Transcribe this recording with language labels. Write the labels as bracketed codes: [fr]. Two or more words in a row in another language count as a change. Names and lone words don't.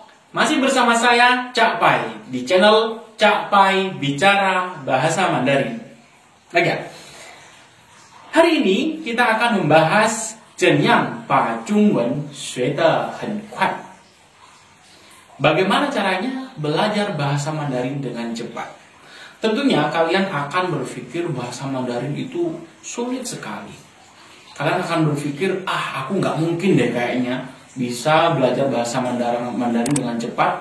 [id] Masih bersama saya Cak Pai di channel Cak Pai Bicara Bahasa Mandarin. Oke. Hari ini kita akan membahas [zh] 怎样把中文学得很快. [id] Bagaimana caranya belajar bahasa Mandarin dengan cepat? Tentunya kalian akan berpikir bahasa Mandarin itu sulit sekali. Kalian akan berpikir, aku nggak mungkin deh kayaknya bisa belajar bahasa Mandarin dengan cepat.